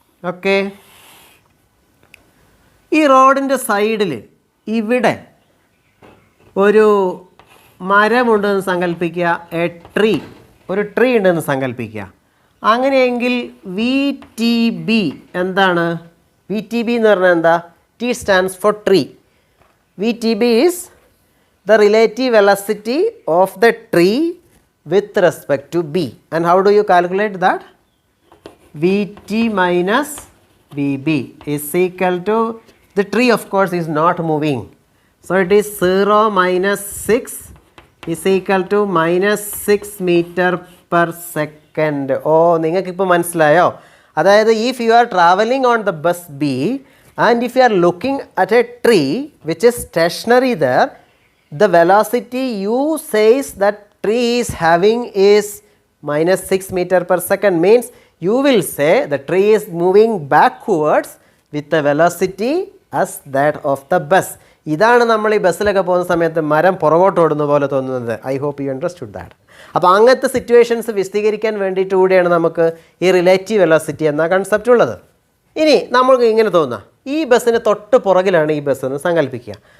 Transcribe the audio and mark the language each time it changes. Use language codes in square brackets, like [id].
[ml] Okay, ഈ റോഡിൻ്റെ സൈഡിൽ ഇവിടെ ഒരു മരമുണ്ടെന്ന് സങ്കല്പിക്കുക. ഒരു ട്രീ ഉണ്ടെന്ന് സങ്കല്പിക്കുക. അങ്ങനെയെങ്കിൽ VTB എന്താണ്? VTB എന്ന് പറഞ്ഞാൽ എന്താ? [en] T stands for tree. VTB is the relative velocity of the tree with respect to B. And how do you calculate that? VT minus VB is equal to, the tree of course is not moving. So it is 0 minus 6 is equal to minus 6 meter per second. [ml] നിങ്ങൾക്കിപ്പോൾ മനസ്സിലായോ? അതായത് [en] if you are traveling on the bus B and if you are looking at a tree which is stationary there, the velocity you says that tree is having is minus 6 meter per second, means you will say the tree is moving backwards with the velocity as that of the bus. [ml] ഇതാണ് നമ്മൾ ഈ ബസ്സിലൊക്കെ പോകുന്ന സമയത്ത് മരം പുറകോട്ട് ഓടുന്ന പോലെ തോന്നുന്നത്. [en] I hope you understood that. [ml] അപ്പോൾ അങ്ങനത്തെ സിറ്റുവേഷൻസ് വിശദീകരിക്കാൻ വേണ്ടിയിട്ട് കൂടിയാണ് നമുക്ക് ഈ റിലേറ്റീവ് വെലോസിറ്റി എന്ന കൺസെപ്റ്റ് ഉള്ളത്. ഇനി നമ്മൾക്ക് ഇങ്ങനെ തോന്നുക, ഈ ബസ്സിന് തൊട്ട് പുറകിലാണ് ഈ ബസ് എന്ന് സങ്കല്പിക്കുക.